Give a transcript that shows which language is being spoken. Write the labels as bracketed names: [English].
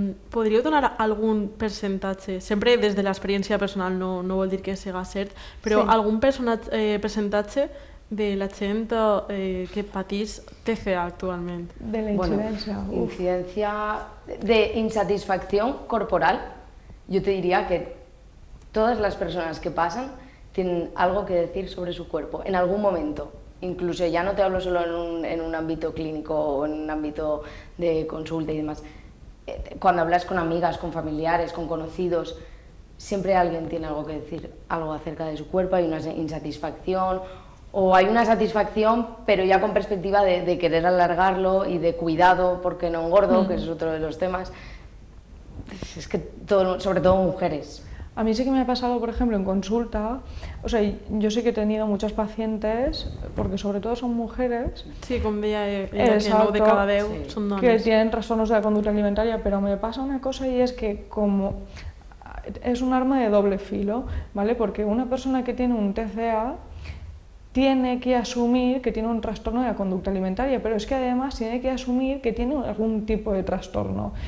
[Catalan] Podríeu donar algun percentatge, sempre des de l'experiència personal, no vol dir que siga cert, però algun percentatge de la gent que patís TCA actualment? De la incidència. [Spanish] Bueno, incidencia de insatisfacción corporal, yo te diría que todas las personas que pasan tienen algo que decir sobre su cuerpo, en algún momento. Incluso ya no te hablo solo en un ámbito clínico o en un ámbito de consulta y demás. Cuando hablas con amigas, con familiares, con conocidos, siempre alguien tiene algo que decir, algo acerca de su cuerpo, hay una insatisfacción, o hay una satisfacción, pero ya con perspectiva de querer alargarlo y de cuidado porque no engordo, que es otro de los temas. Es que sobre todo mujeres. A mí sí que me ha pasado, por ejemplo, en consulta, o sea, yo sí que he tenido muchas pacientes, porque sobre todo son mujeres. [Catalan] Sí, com deia ella, que 9 de cada 10 són dones. [Spanish] Que tienen trastornos de la conducta alimentaria, pero me pasa una cosa y es que como es un arma de doble filo, ¿vale? Porque una persona que tiene un TCA tiene que asumir que tiene un trastorno de la conducta alimentaria, pero es que además tiene que asumir que tiene algún tipo de trastorno.